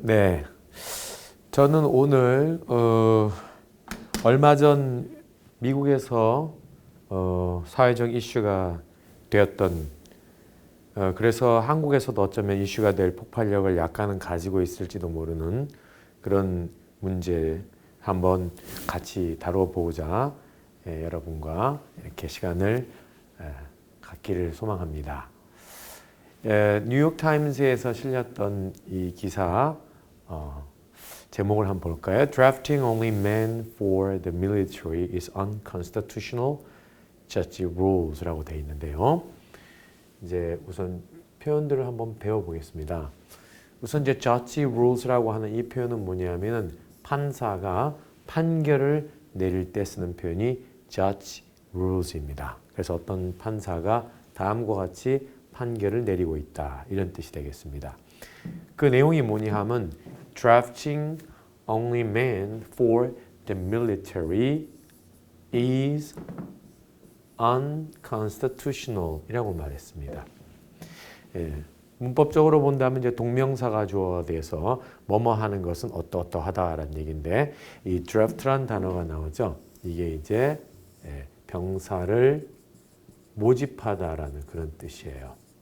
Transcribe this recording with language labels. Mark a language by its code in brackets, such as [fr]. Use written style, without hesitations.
[ko] 네, 저는 오늘 얼마 전 미국에서 사회적 이슈가 되었던 그래서 한국에서도 어쩌면 이슈가 될 폭발력을 약간은 가지고 있을지도 모르는 그런 문제 한번 같이 다뤄보고자 여러분과 이렇게 시간을 갖기를 소망합니다. 뉴욕타임스에서 실렸던 이 기사 제목을 한번 볼까요? [en] Drafting only men for the military is unconstitutional, judge rules라고 [ko] 되어 있는데요. 이제 우선 표현들을 한번 배워보겠습니다. 우선 이제 [en] judge rules [ko] 라고 하는 이 표현은 뭐냐면은 판사가 판결을 내릴 때 쓰는 표현이 judge rules입니다. 그래서 어떤 판사가 다음과 같이 판결을 내리고 있다 이런 뜻이 되겠습니다. 그 내용이 뭐냐 하면 [en] drafting only men for the military is unconstitutional [ko] 이라고 말했습니다. 문법적으로 본다면 이제 동명사가 주어돼서 뭐뭐 하는 것은 어떠어떠하다라는 얘기인데 이 draft란 단어가 나오죠. 이게 이제 병사를 모집하다라는 그런 뜻이에요.